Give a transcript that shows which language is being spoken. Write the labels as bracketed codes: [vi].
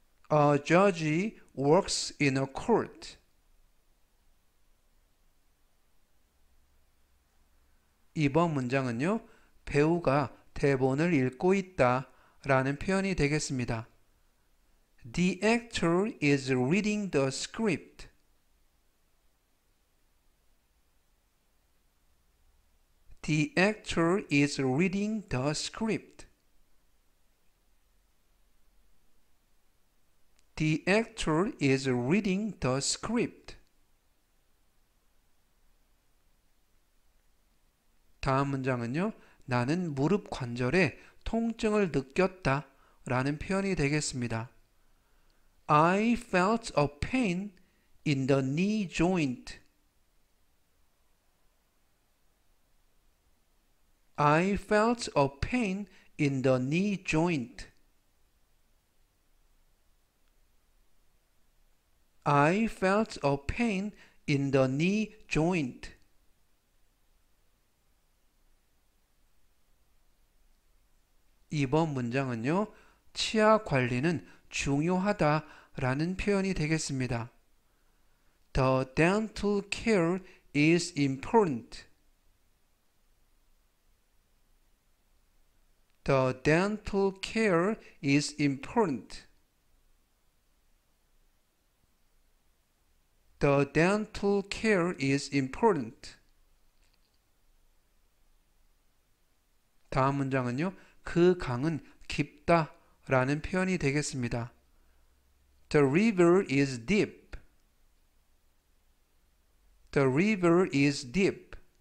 [en] A judge works in a court. [ko] 2번 문장은요. 배우가 대본을 읽고 있다 라는 표현이 되겠습니다. [en] The actor is reading the script. The actor is reading the script. The actor is reading the script. [ko] 다음 문장은요. 나는 무릎 관절에 통증을 느꼈다 라는 표현이 되겠습니다. [en] I felt a pain in the knee joint. I felt a pain in the knee joint. I felt a pain in the knee joint. [ko] 2번 문장은요. 치아 관리는 중요하다라는 표현이 되겠습니다. [en] The dental care is important. The dental care is important. The dental care is important. [ko] 다음 문장은요. 그 강은 깊다 라는 표현이 되겠습니다. [en] The river is deep. The river is deep.